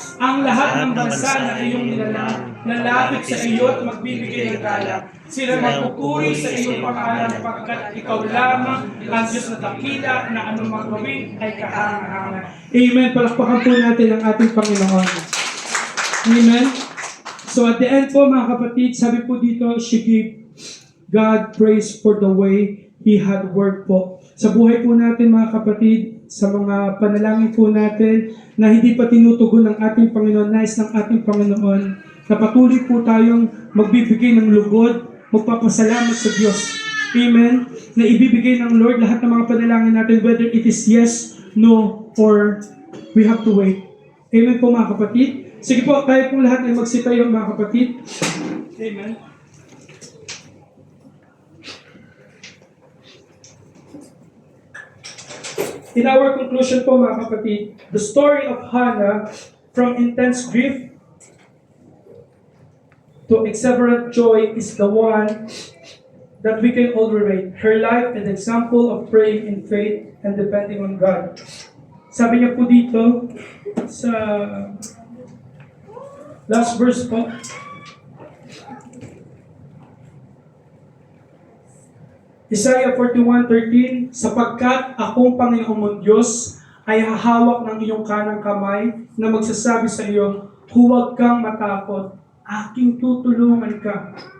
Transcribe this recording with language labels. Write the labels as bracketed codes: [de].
[tl] Ang lahat ng bansa na iyong nilalang, lalapit sa iyo at magbibigay ng galang. Sila magpupuri sa iyong pangalan pagkat ikaw lamang ang Diyos na dakila na anumang gawin ay kahangahangan. Amen. Palakpakan po natin ang ating Panginoon. Amen. [en] So at the end po, [tl] mga kapatid, sabi po dito, [en] she gave God praise for the way He had worked po. [tl] Sa buhay po natin, mga kapatid, sa mga panalangin po natin na hindi pa tinutugon ng ating Panginoon, nais ng ating Panginoon, na patuloy po tayong magbibigay ng lugod, magpapasalamat sa Diyos. Amen? Na ibibigay ng Lord lahat ng mga panalangin natin, [en] whether it is yes, no, or we have to wait. [tl] Amen po, mga kapatid. Sige po, tayo po lahat ay magsitayo, mga kapatid. Amen. [en] In our conclusion po, [tl] mga kapatid, [en] the story of Hannah from intense grief to exuberant joy is the one that we can all relate. Her life is an example of praying in faith and depending on God. [tl] Sabi niya po dito sa [en] last verse [tl] po, Isaiah 41:13, sapagkat akong Panginoong mong Diyos ay hahawak ng iyong kanang kamay na magsasabi sa iyo, huwag kang matakot, aking tutulungan ka.